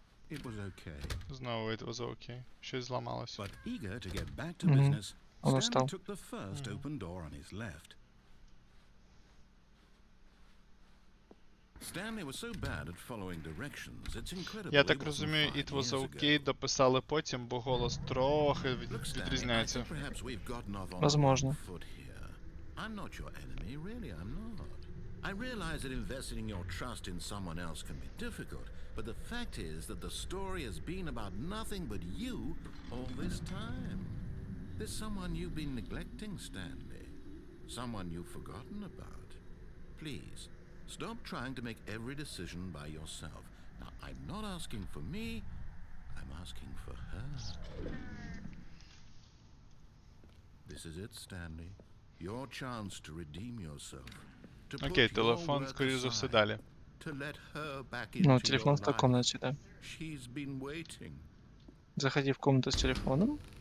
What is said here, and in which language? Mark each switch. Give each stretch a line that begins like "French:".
English: It was okay.
Ukrainian: Знову
English: it was okay.
Ukrainian: Щось зламалось.
English: But eager to get back to business,
Russian: Он
English: Stanley
Russian: устал.
English: took the first open door on his left. Stanley was so bad at following directions, it's incredible.
Ukrainian: Я так розумію,
English: it was okay
Ukrainian: дописали потім, бо голос трохи відрізняється.
Russian: Возможно.
English: I'm not your enemy, really, I'm not. I realize that investing your trust in someone else can be difficult, but the fact is that the story has been about nothing but you all this time. There's someone you've been neglecting, Stanley. Someone you've forgotten about. Please, stop trying to make every decision by yourself. Now, I'm not asking for me, I'm asking for her. This is it, Stanley. Your chance to redeem yourself.
Ukrainian: Окей, телефон, скоріш за все, далі.
Russian: Ну, телефон в той комнате, да.
English: She's been waiting.
Russian: Заходи в комнату с телефоном